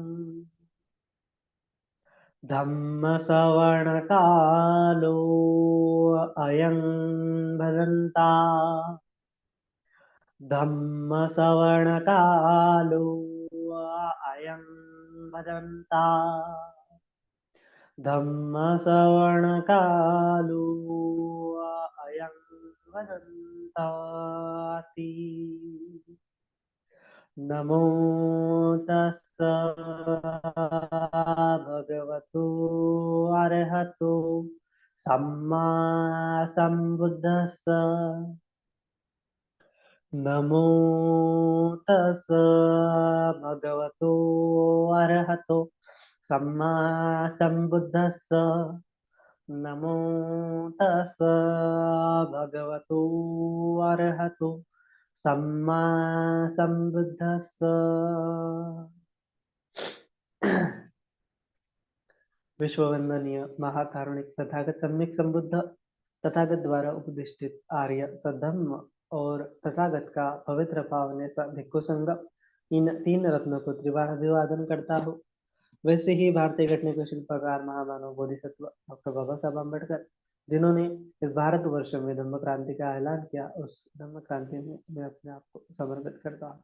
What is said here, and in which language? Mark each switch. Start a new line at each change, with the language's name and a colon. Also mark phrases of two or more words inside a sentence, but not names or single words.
Pali: धम्मश्रवणकालो अयं भदन्ता धम्मश्रवणकालो अयं भदन्ता धम्मश्रवणकालो अयं भदन्ताति। नमो तस्स भगवतो अरहतो सम्मा सम्बुद्धस्स। नमो तस्स भगवतो अरहतो सम्मा सम्बुद्धस्स। नमो तस्स भगवतो अरहतो सम्मा सम्बुद्धस्स।
Hindi: विश्ववंदनीय महाकारुणिक तथागत सम्यक संबुद्ध तथागत द्वारा उपदिष्टित आर्य सद्धम्म और तथागत का पवित्र पावन सा भिक्खु संघ, इन तीन रत्नों को त्रिवार अभिवादन करता हूँ। वैसे ही भारतीय घटने के शिल्पकार महामानव बोधिसत्व डॉक्टर बाबा साहब अम्बेडकर, जिन्होंने इस भारत वर्ष में धम्म क्रांति का ऐलान किया, उस धम्म क्रांति में मैं अपने आप को समर्पित करता हूँ।